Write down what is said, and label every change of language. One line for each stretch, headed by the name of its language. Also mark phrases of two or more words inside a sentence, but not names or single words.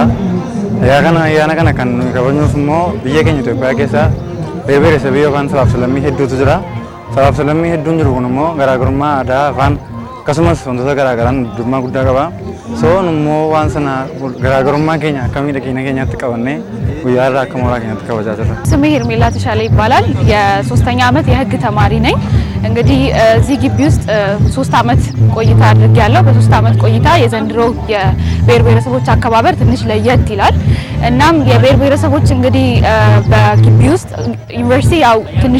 Oromo: Ayyaana kana kan nuyi kabajnuuf immoo biyya keenya Itoophiyaa keessa beeresabii yookaan sabaaf sablammii hedduutu jira. Sabaaf sablammii hedduun jiru kun immoo garaagarummaa aadaa afaan akkasumas wantoota garaagaraan addummaa guddaa qaba. Soon immoo waan sana garaagarummaa keenya akka miidhagina keenyaatti qabannee guyyaa har'aa akka mooraa keenyaatti kabajaa jirra.
Amharic: ስሜ ሄርሜላ ተሻለ ይባላል። የ3ኛ ዓመት የህግ ተማሪ ነኝ። እንግዲህ እዚህ ግቢ ውስጥ 3 ዓመት ቆይታ አድርጌያለሁ። በ3 ዓመት ቆይታ የዘንድሮ የብሔር ብሔረሰቦች አከባበር ትንሽ ለየት ይላል። እናም የብሔር ብሔረሰቦች እንግዲህ በግቢ ውስጥ ዩኒቨርሲቲ ያው ትንሿ